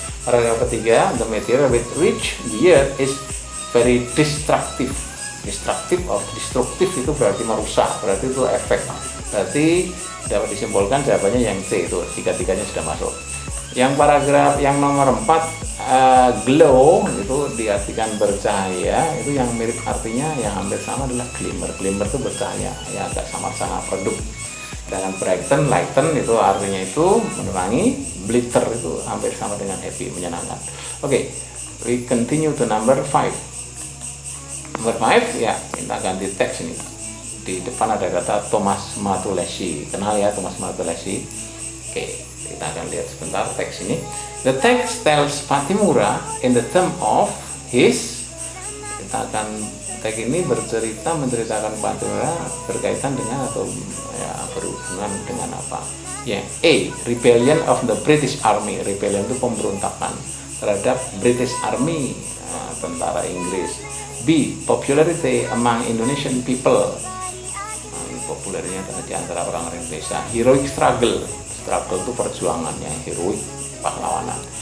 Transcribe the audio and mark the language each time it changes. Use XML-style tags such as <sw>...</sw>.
<en>Paragraph ketiga, the meteor with which the earth is very destructive.</en> <id>Destructive itu berarti merusak, berarti itu efek. Berarti dapat disimpulkan jawabannya yang C, itu tiga-tiganya sudah masuk. Yang paragraf yang nomor 4, glow itu diartikan bercahaya, itu yang mirip artinya yang hampir sama adalah glimmer. Glimmer itu bercahaya, ya agak sama-sama redup. Dengan brighten, lighten itu artinya itu menerangi, glitter itu hampir sama dengan happy, menyenangkan.</id> <en>Oke, we continue to number 5. Number 5</en> <id>ya, kita ganti teks ini. Di depan ada kata Thomas Matulesi. Kenal ya Thomas Matulesi? Oke, kita akan lihat sebentar teks ini.</id> <en>The text tells Fatimura in the term of his.</en> <id>Kita akan teks ini menceritakan Fatimura berkaitan dengan atau ya, berhubungan dengan apa? Ya, A.</id> <en>Rebellion of the British Army. Rebellion</en> <id>itu pemberontakan terhadap</id> <en>British Army,</en> <id>tentara Inggris.</id> <en>B. Popularity among Indonesian people.</en> <id>Populernya di antara orang Indonesia.</id> <en>Heroic struggle</en> <id>itu perjuangan yang heroik, pahlawanan.</id>